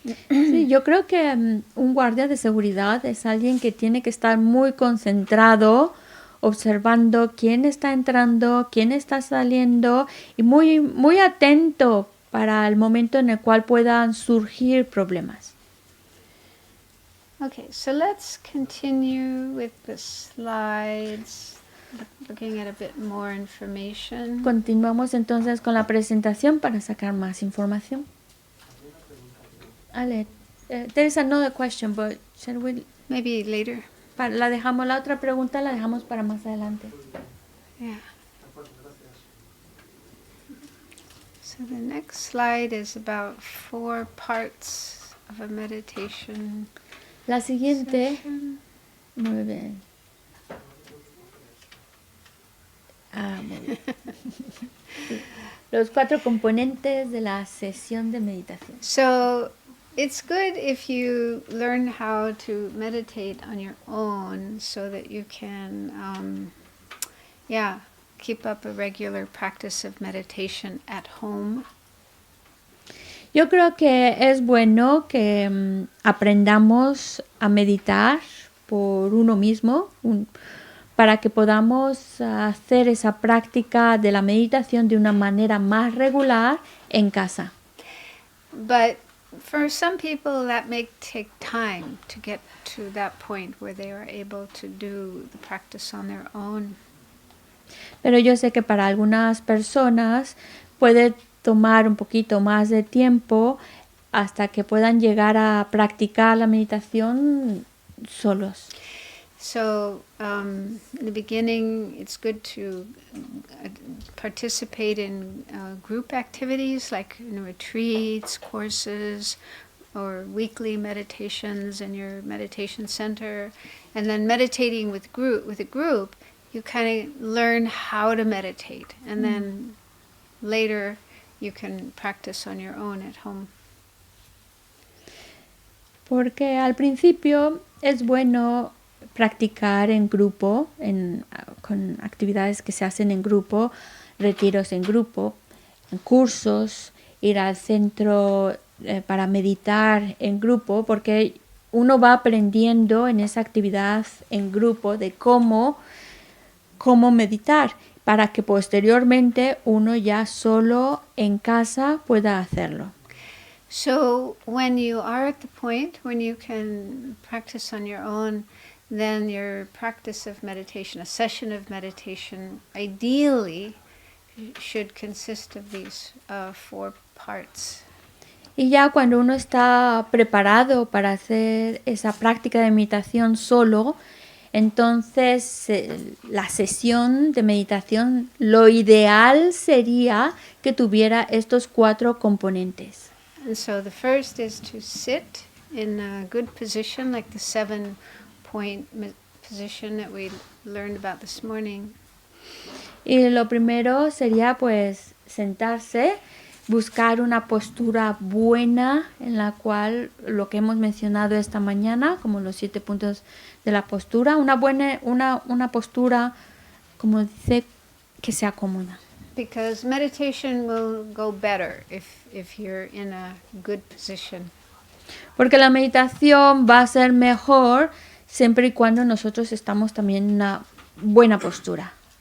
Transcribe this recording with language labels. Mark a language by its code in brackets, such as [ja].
[es] Sí, yo creo que un guardia de seguridad es alguien que tiene que estar muy concentrado, observando quién está entrando, quién está saliendo y muy, muy atento para el momento en el cual puedan surgir problemas. [en] Okay, so let's continue with the slides, looking at a bit more information. [es] Continuamos entonces con la presentación para sacar más información. [en] Ale, there is another question, but shall we? Maybe later. [es] La otra pregunta la dejamos para más adelante. [en] Yeah. So the next slide is about 4 parts of a meditation. [es] La siguiente, [en] session. [es] muy bien. Muy bien. Los 4 componentes de la sesión de meditación. [en] So it's good if you learn how to meditate on your own so that you can, keep up a regular practice of meditation at home. [es] Yo creo que es bueno que aprendamos a meditar por uno mismo, para que podamos hacer esa práctica de la meditación de una manera más regular en casa. [en] But for some people that may take time to get to that point where they are able to do the practice on their own. [es] Pero yo sé que para algunas personas puede tomar un poquito más de tiempo hasta que puedan llegar a practicar la meditación solos. [en] So, in the beginning, it's good to participate in group activities like retreats, courses, or weekly meditations in your meditation center. And then meditating with a group, you kind of learn how to meditate. And then later, you can practice on your own at home. [es] Porque al principio es bueno practicar en grupo, con actividades que se hacen en grupo, retiros en grupo, en cursos, ir al centro para meditar en grupo, porque uno va aprendiendo en esa actividad en grupo de cómo meditar, para que posteriormente uno ya solo en casa pueda hacerlo. [en] So when you are at the point when you can practice on your own, then your practice of meditation, a session of meditation, ideally should consist of these 4 parts. [es] Y ya cuando uno está preparado para hacer esa práctica de meditación solo, entonces la sesión de meditación, lo ideal sería que tuviera estos 4 componentes. [en] And so the first is to sit in a good position, like the 7-point position that we learned about this morning. [es] Y lo primero sería pues sentarse, buscar una postura buena en la cual lo que hemos mencionado esta mañana, como los 7 puntos de la postura, una postura, como dice, que sea cómoda. [en] Because meditation will go better if you're in a good position. [es] Porque la meditación va a ser mejor siempre y cuando nosotros estamos también en una buena postura.